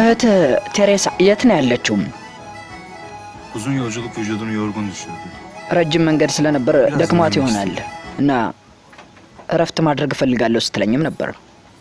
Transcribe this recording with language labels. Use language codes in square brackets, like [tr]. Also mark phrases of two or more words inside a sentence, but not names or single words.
[am] እህት ቴሬሳ የት ነው ያለችው? [tr] Uzun yolculuk vücudunu yorgun düşürdü. [am] ረጅም መንገድ ስለነበር ደክሟት ይሆናል እና እረፍት ማድረግ እፈልጋለሁ ስትለኝም ነበር።